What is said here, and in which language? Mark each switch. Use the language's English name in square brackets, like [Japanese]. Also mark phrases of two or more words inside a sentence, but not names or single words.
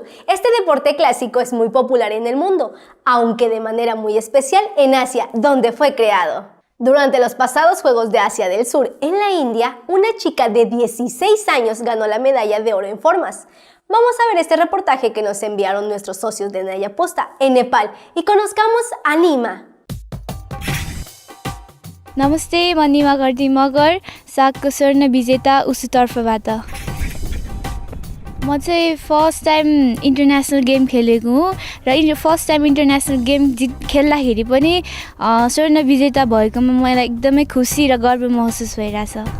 [Spanish] Este deporte clásico es muy popular en el mundo, aunque de manera muy especial en Asia, donde fue creado. Durante los pasados Juegos de Asia del Sur en la India, una chica de 16 años ganó la medalla de oro en formas. Vamos a ver este reportaje que nos enviaron nuestros socios de Naya Posta en Nepal y conozcamos a Nima. [Nepali] नमस्ते, म निमा गर्दी मगर सागको स्वर्ण विजेता उसुतर्फबाट। म चाहिँ [English] first time international game [Nepali] खेलेको हुँ र [English] first time international game [Nepali] खेल्दाखेरि पनि स्वर्ण विजेता भएकोमा मलाई एकदमै खुसी र गर्व महसुस भइरहेछ।